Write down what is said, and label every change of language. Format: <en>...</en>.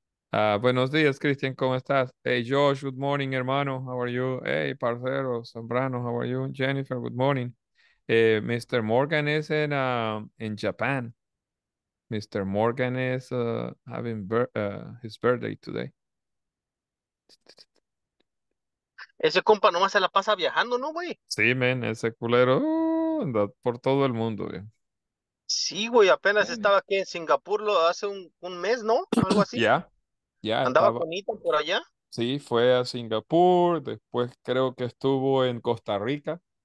<es>Buenos días, Cristian, ¿cómo estás?</es> <en>Hey, Josh, good morning, hermano. How are you? Hey, parcero, Zambrano, how are you? Jennifer, good morning. Mr. Morgan is in Japan. Mr. Morgan is having his birthday today.</en> <es>Ese compa nomás se la pasa viajando, ¿no, güey? Sí, men, ese culero anda por todo el mundo, bien. Sí, güey. Apenas estaba aquí en Singapur hace un mes, ¿no? Algo así. Ya, ya Andaba estaba. con Ethan por allá. Sí, fue a Singapur, después creo que estuvo en Costa Rica.</es>